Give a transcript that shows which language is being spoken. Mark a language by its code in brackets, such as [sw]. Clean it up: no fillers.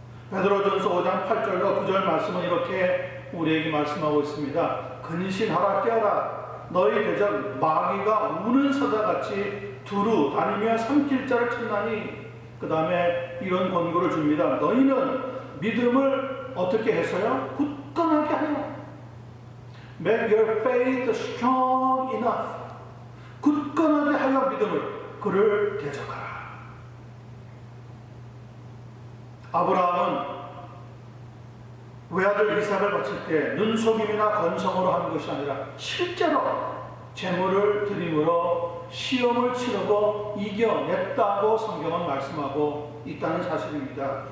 [ko] 베드로전서 5장 8절과 9절 말씀은 이렇게 우리에게 말씀하고 있습니다. 근신하라 깨어라 너희 대적 마귀가 우는 사자같이 두루 다니며 삼킬 자를 찾나니 그 다음에 이런 권고를 줍니다. 너희는 믿음을 어떻게 해서요? 굳건하게 하여 [en] Make your faith strong enough. [ko] 굳건하게 하여 믿음을 그를 대적하라. 아브라함은 외아들 이삭을 바칠 때 눈속임이나 건성으로 하는 것이 아니라 실제로 재물을 드림으로 시험을 치르고 이겨냈다고 성경은 말씀하고 있다는 사실입니다.